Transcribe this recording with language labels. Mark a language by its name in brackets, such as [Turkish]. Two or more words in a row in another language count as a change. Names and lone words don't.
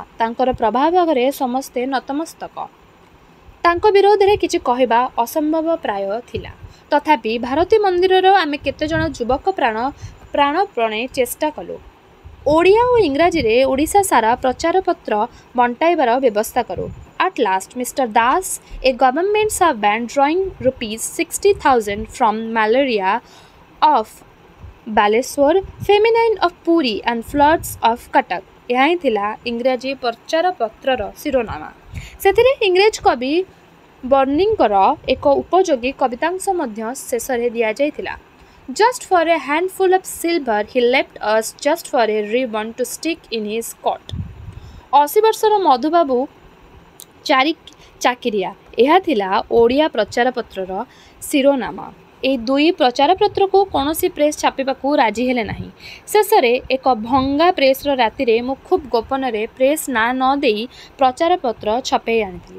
[Odia] ତାଙ୍କର ପ୍ରଭାବ ଆଗରେ ସମସ୍ତେ ନତମସ୍ତକ। ତାଙ୍କ ବିରୋଧରେ କିଛି କହିବା ଅସମ୍ଭବ ପ୍ରାୟ ଥିଲା। ତଥାପି ଭାରତୀ ମନ୍ଦିରର ଆମେ କେତେଜଣ ଯୁବକ ପ୍ରାଣପଣେ ଚେଷ୍ଟା କଲୁ। ଓଡ଼ିଆ ଓ ଇଂରାଜୀରେ ଓଡ଼ିଶା ସାରା ପ୍ରଚାରପତ୍ର ବଣ୍ଟାଇବାର ବ୍ୟବସ୍ଥା କରୁ। [English] At last, Mr. Das, a government servant drawing ₹60,000 from malaria of Baleswar, feminine of Puri and floods of Cuttack, [Odia] ଏହା ହିଁ ଥିଲା ଇଂରାଜୀ ପ୍ରଚାରପତ୍ରର ଶିରୋନାମା। ସେଥିରେ ଇଂରେଜ କବି ବର୍ନିଙ୍କର ଏକ ଉପଯୋଗୀ କବିତାଂଶ ମଧ୍ୟ ଶେଷରେ ଦିଆଯାଇଥିଲା। [English] Just for a handful of silver he left us, just for a ribbon to stick in his coat. [Odia] 80 ବର୍ଷର ମଧୁବାବୁ ଚାକିରିଆ, ଏହା ଥିଲା ଓଡ଼ିଆ ପ୍ରଚାରପତ୍ରର ଶିରୋନାମା। ଏହି ଦୁଇ ପ୍ରଚାରପତ୍ରକୁ କୌଣସି ପ୍ରେସ୍ ଛାପିବାକୁ ରାଜି ହେଲେ ନାହିଁ। ଶେଷରେ ଏକ ଭଙ୍ଗା ପ୍ରେସ୍ର ରାତିରେ ମୁଁ ଖୁବ୍ ଗୋପନରେ ପ୍ରେସ୍ ନାଁ ନ ଦେଇ ପ୍ରଚାରପତ୍ର ଛପେଇ ଆଣିଥିଲି।